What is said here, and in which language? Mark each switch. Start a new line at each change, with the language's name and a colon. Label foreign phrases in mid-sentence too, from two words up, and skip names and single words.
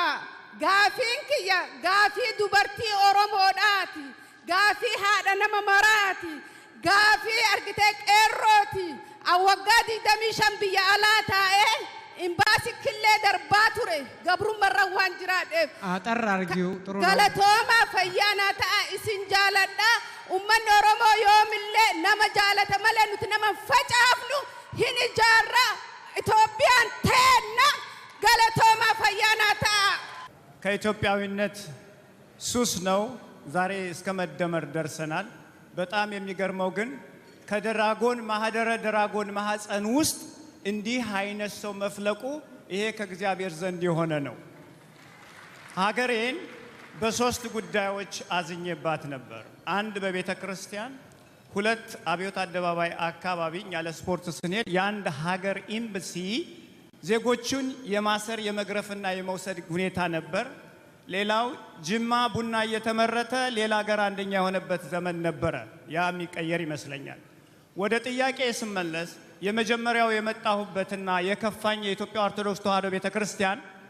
Oromo: Gaafiin kiyya gaafii dubartii Oromoodhaati, gaafii haadha nama maraati, gaafii argitee qeerrooti. Awwaggaa 25 biyya alaa taa'ee imbaasi killee darbaa ture gabrummarra waan jiraadheef
Amharic: አጠር አርጊው ጥሩ ነው።
Oromo: galatooma fayyaana ta'a isin jaaladha. Ummanni Oromoo yoomillee nama jaalata malee nuti nama facaafnu hin ijaarra. Itoophiyaan teenna galatooma fayyaana ta'a.
Amharic: ከኢትዮጵያዊነት ሱስ ነው ዛሬ እስከ መደመር ደርሰናል። በጣም የሚገርመው ግን ከድራጎን ማህደረ ድራጎን ማህፀን ውስጥ እንዲህ አይነት ሰው መፍለቁ ይሄ ከእግዚአብሔር ዘንድ የሆነ ነው። ሀገሬን በሶስት ጉዳዮች አዝኜባት ነበር። አንድ በቤተ ክርስቲያን፣ ሁለት አብዮት አደባባይ አካባቢ ያለ ስፖርት ስንሄድ የአንድ ሀገር ኤምባሲ ዜጎቹን የማሰር የመግረፍና የመውሰድ ሁኔታ ነበር። ሌላው ጅማ ቡና እየተመረተ ሌላ ሀገር አንደኛ የሆነበት ዘመን ነበረ። ያ የሚቀየር ይመስለኛል። ወደ ጥያቄ ስመለስ የመጀመሪያው የመጣሁበትና የከፋኝ የኢትዮጵያ ኦርቶዶክስ ተዋሕዶ ቤተክርስቲያን